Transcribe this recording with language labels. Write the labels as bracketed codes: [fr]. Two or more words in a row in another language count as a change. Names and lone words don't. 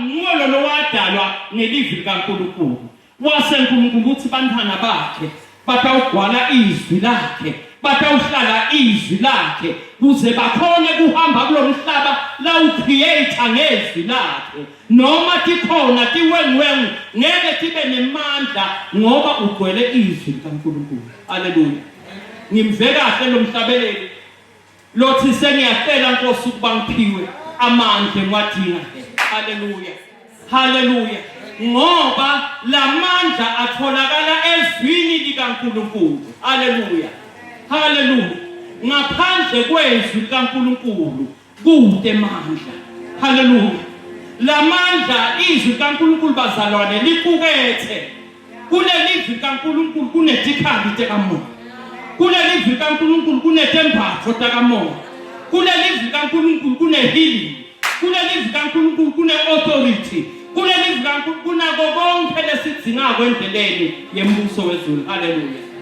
[ss] ngulo lo wadalwa ngelivi likaNkulunkulu waseNkulunkulu uthi bantwana bakhe batawugwala izwi lakhe batawuhlala izwi lakhe kuze bakhone kuhamba kulomhlaba la ucreator ngezwi lakhe noma tikhona tiwenwengu ngeke tibe nemandla ngoba ugwele izwi likaNkulunkulu haleluya ngimve kahle lo mhlabeleli lothi sengiyacela Nkosi ukuba ngiphiwe amandla ngiwadinga haleluya haleluya ngoba lamandla atholakala ezwini likaNkulunkulu haleluya haleluya ngaphandle kwezwi likaNkulunkulu kude mandla haleluya lamandla izwi likaNkulunkulu bazalwane liqukethe kule livi likaNkulunkulu kunetikhambi tekamoya kule livi likaNkulunkulu kunetembatho takamoya kule livi likaNkulunkulu kunehealing kule livi likaNkulunkulu kune-authority kule livi likaNkulunkulu kunako konke lesidingako endleleni yembuso wezulu haleluya